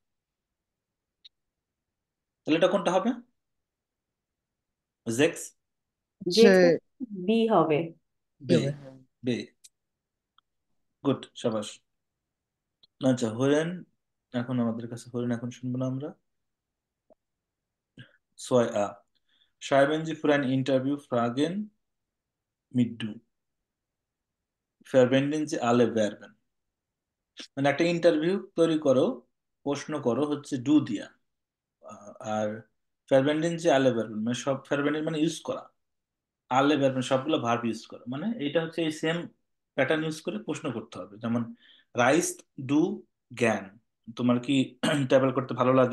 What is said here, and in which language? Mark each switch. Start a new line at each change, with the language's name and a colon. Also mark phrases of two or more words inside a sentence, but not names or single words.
Bangla: তাহলে এটা কোনটা হবে? জেক্স। হচ্ছে যে বি হবে। কি বে। হবে? বে। গুড, সাবাস। আচ্ছা হরেন, এখন আমাদের কাছে হরেন, এখন শুনবো না আমরা।
German: 6A, schreiben Sie für ein Interview Fragen mit du, verwenden Sie alle Verben।
Bangla: মানে একটা ইন্টারভিউ তৈরি করো, প্রশ্ন করো হচ্ছে ডু দিয়া। আর ফারবেন্ডিং যে
German: alle Verben,
Bangla: মানে সব ফারবেন্ডিং মানে ইউজ করা,
German: alle Verben
Bangla: মানে সবগুলো ভার্ব ইউজ করো, মানে এটা হচ্ছে এই
English: same pattern
Bangla: ইউজ করে প্রশ্ন করতে হবে। যেমন
German: reist du gern,
Bangla: তোমার কি ট্রাভেল করতে ভালো লাগে?